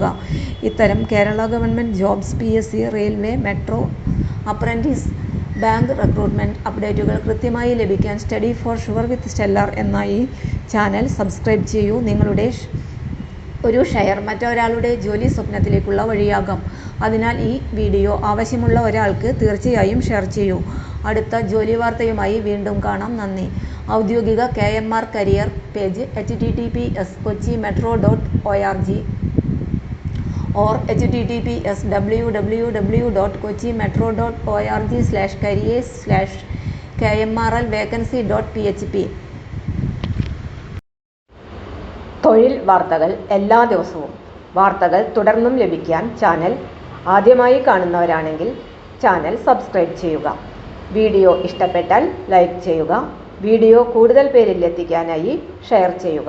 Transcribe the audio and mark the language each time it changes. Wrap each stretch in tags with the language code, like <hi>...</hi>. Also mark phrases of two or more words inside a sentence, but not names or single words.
<ml>ഇത്തരം</ml> <en>Kerala government jobs, PSC, railway, metro, apprentice, bank recruitment updates</en> <ml>കൃത്യമായി ലഭിക്കാൻ സ്റ്റഡി ഫോർ ഷുവർ വിത്ത് സ്റ്റെല്ലാർ എന്ന ഈ ചാനൽ സബ്സ്ക്രൈബ് ചെയ്യൂ. നിങ്ങളുടെ ഒരു ഷെയർ മറ്റൊരാളുടെ ജോലി സ്വപ്നത്തിലേക്കുള്ള വഴിയാകാം. അതിനാൽ ഈ വീഡിയോ ആവശ്യമുള്ള ഒരാൾക്ക് തീർച്ചയായും ഷെയർ ചെയ്യൂ. അടുത്ത ജോലി വാർത്തയുമായി വീണ്ടും കാണാം. നന്ദി. ഔദ്യോഗിക KMR കരിയർ പേജ് https://kochimetro.org or https://www.kochimetro.org/careers/kmrlvacancy.php. തൊഴിൽ വാർത്തകൾ എല്ലാ ദിവസവും. വാർത്തകൾ തുടർന്നും ലഭിക്കാൻ ചാനൽ ആദ്യമായി കാണുന്നവരാണെങ്കിൽ ചാനൽ സബ്സ്ക്രൈബ് ചെയ്യുക. വീഡിയോ ഇഷ്ടപ്പെട്ടാൽ ലൈക്ക് ചെയ്യുക. വീഡിയോ കൂടുതൽ പേരിൽ എത്തിക്കാനായി ഷെയർ ചെയ്യുക.</ml>